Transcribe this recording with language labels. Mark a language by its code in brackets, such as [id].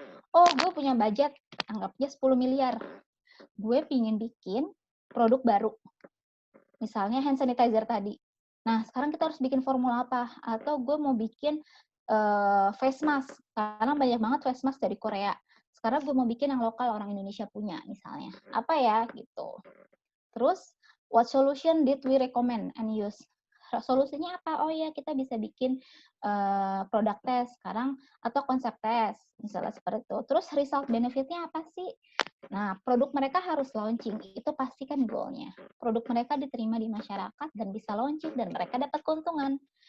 [id] Oh, gue punya budget, anggapnya 10 miliar. Gue pingin bikin produk baru. Misalnya hand sanitizer tadi. Nah, sekarang kita harus bikin formula apa? Atau gue mau bikin face mask. Karena banyak banget face mask dari Korea. Sekarang gue mau bikin yang lokal orang Indonesia punya, misalnya. Apa ya? Gitu. Terus, [en] what solution did we recommend and use? [id] Solusinya apa? Oh ya, kita bisa bikin produk test sekarang atau konsep test, misalnya seperti itu. Terus result benefitnya apa sih? Nah, produk mereka harus launching, itu pasti kan goalnya. Produk mereka diterima di masyarakat dan bisa launching dan mereka dapat keuntungan.